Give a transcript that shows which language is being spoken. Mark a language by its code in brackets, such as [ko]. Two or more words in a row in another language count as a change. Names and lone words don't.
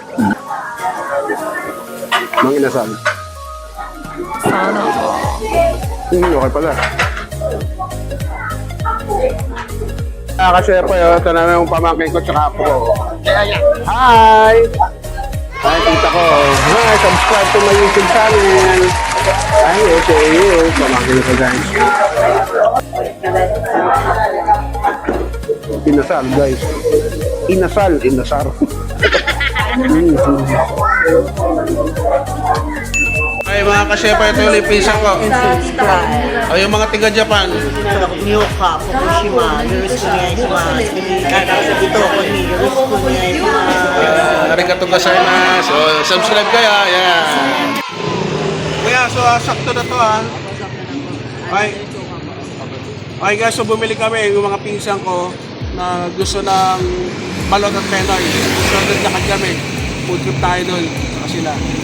[tl] Mang inasal. Okay pala. Kasi po yun, ito na yung pamangkin ko tsaka po ko. Hi! Hi, tita ko. [en] Hi, subscribe to my YouTube channel. Ay, okay. [tl] Pamangkin ko, guys. Inasal, guys. Inasal. Ay, mga kasepa, ito yung pinsan ko. Ay, yung mga tiga-Japan. [ja] Nyoka, Fukushima, よろしくお願いします. [tl] Dito ako ni [ja] よろしくお願いします. ありがとうございます. [tl] So, subscribe kayo. Yeah. Kuya, so sakto na to, ha? Ay guys, so bumili kami yung mga pinsan ko na gusto ng balot at penoy. So, nagdakad kami. [en] Food trip [tl] tayo doon. Saka sila.